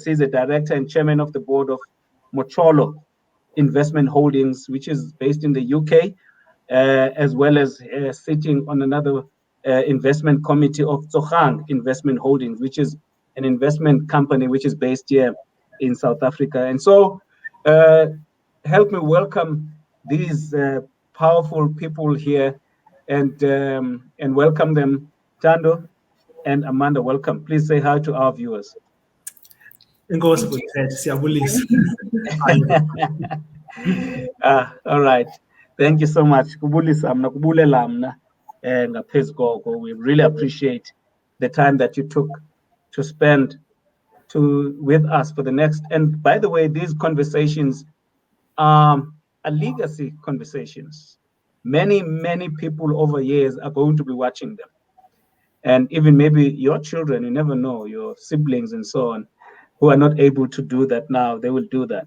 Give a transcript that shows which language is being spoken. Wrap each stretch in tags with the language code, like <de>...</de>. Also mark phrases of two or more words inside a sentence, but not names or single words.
<en>He's a director and chairman of the board of Mocholo Investment Holdings, which is based in the UK, as well as sitting on another investment committee of Tsogang Investment Holdings, which is an investment company which is based here in South Africa. And so, help me welcome these powerful people here and welcome them. Ntando and Amanda, welcome. Please say hi to our viewers. Inkosi Thank you.</en> <xh>Buthet, siyabulisa.</xh> <en>All right. Thank you so much.</en> <xh>Kubulisa mna kubulela mna ngaphezu koko.</xh> <en>We really appreciate the time that you took to spend with us for the next. And by the way, these conversations are legacy conversations. Many people over years are going to be watching them. And even maybe your children, you never know, your siblings and so on, who are not able to do that now, they will do that.</en>